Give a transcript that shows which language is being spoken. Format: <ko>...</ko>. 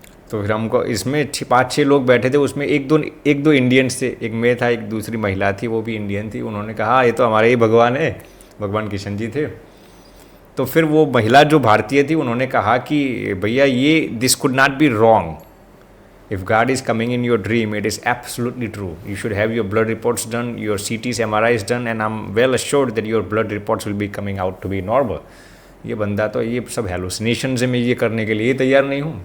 <hi>तो फिर हमको इसमें 5-6 लोग बैठे थे, उसमें एक दो इंडियंस थे, एक मैं था, एक दूसरी महिला थी, वो भी इंडियन थी। उन्होंने कहा ये तो हमारे ही भगवान है, भगवान किशन जी थे। तो फिर वो महिला जो भारतीय थी उन्होंने कहा कि भैया ये</hi> <en>This could not be wrong, If God is coming in your dream, it is absolutely true. You should have your blood reports done, your CTs, MRIs done, and I'm well assured that your blood reports will be coming out to be normal.</en> <hi>ये बंदा तो ये सब hallucination से मैं ये करने के लिए तैयार नहीं हूँ.</hi>